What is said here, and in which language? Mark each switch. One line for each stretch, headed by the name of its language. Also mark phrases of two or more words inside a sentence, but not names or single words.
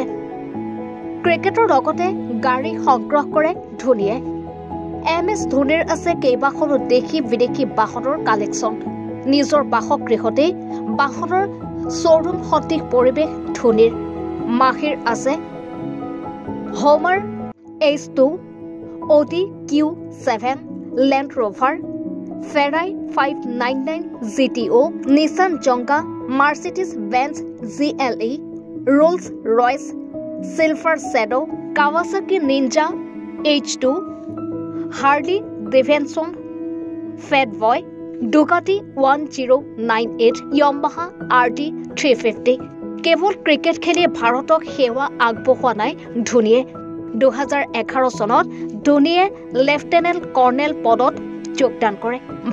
Assamese: ক্ৰিকেটৰ লগতে গাড়ী সংগ্ৰহ কৰে ধোনীয়ে। MS ধোনীৰ আছে কেইবাখনো দেশী বিদেশী বাহনৰ কালেকশ্যন। নিজৰ বাসগৃহতে বাহনৰ শ্বৰুম সদৃশ পৰিৱেশ ধোনীৰ। মাহিৰ আছে হোমাৰ H2, Audi Q7, Land Rover, Ferrari 599 GTO, Nissan Jonga, Mercedes-Benz GLE, Rolls-Royce, Silver Shadow, Kawasaki Ninja H2, Harley Davidson, Fatboy, Ducati 1098, Yamaha RD 350। কেৱল ক্ৰিকেট খেলি ভাৰতক সেৱা আগবঢ়োৱা নাই ধোনীয়ে। 2011 চনত ধোনীয়ে লেফটেনেণ্ট কৰ্ণেল পদত যোগদান কৰে।